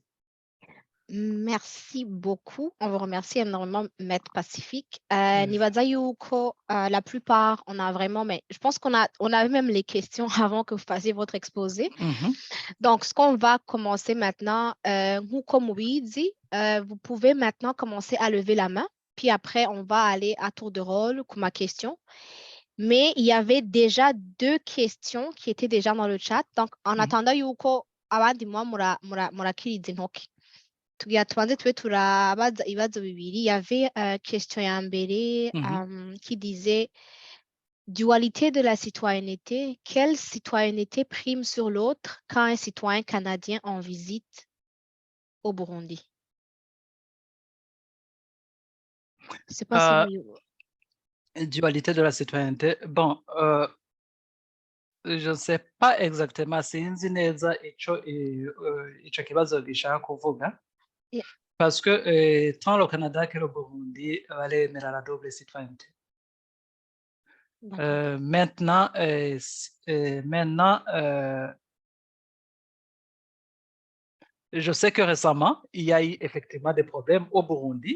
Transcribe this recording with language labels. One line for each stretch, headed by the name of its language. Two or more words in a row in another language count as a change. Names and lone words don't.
French: Merci beaucoup. On vous remercie énormément, Maître Pacifique.
Rundi: Nibaza yuko,
French: la plupart, on a vraiment, mais je pense qu'on avait même les questions avant que vous fassiez votre exposé. Donc, ce qu'on va commencer maintenant, vous pouvez maintenant commencer à lever la main, puis après, on va aller à tour de rôle pour ma question. Mais il y avait déjà 2 questions qui étaient déjà dans le chat. Donc, en attendant
Rundi: yuko, abandi murakiriza intoki. Tubanze tube turabaza ibibazo bibiri.
French: Il y avait question
Rundi: ya mbere
French: qui disait dualité de la citoyenneté. Quelle citoyenneté prime sur l'autre quand un citoyen canadien en visite au Burundi? Je sais pas si dualité de la citoyenneté. Bon, je ne sais pas exactement
Rundi: sinzi neza ico kibazo gishaka kuvuga.
French: Parce que tant le Canada que le Burundi baremera la double citoyenneté. Maintenant, je sais que récemment, il y a eu effectivement des problèmes au Burundi.